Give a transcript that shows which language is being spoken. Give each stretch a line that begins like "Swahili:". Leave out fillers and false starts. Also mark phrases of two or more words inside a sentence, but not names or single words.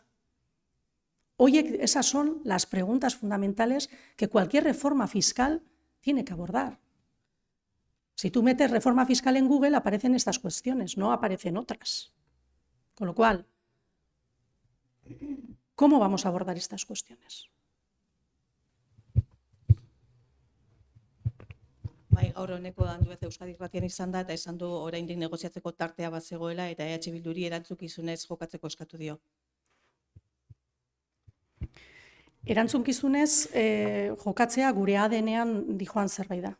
Spanish: Hoy esas son las preguntas fundamentales que cualquier reforma fiscal tiene que abordar. Si tú metes reforma fiscal en Google, aparecen estas cuestiones, no aparecen otras. Con lo cual, ¿cómo vamos a abordar estas cuestiones?
Basque: Gaur honeko Andueza Euskadi Irratian izan da, eta esan du oraindik negoziatzeko tartea bat zegoela, eta EH Bilduri erantzukizunez jokatzeko eskatu dio. Erantzukizunez jokatzea gure ADN-ean dijoan zerbait da.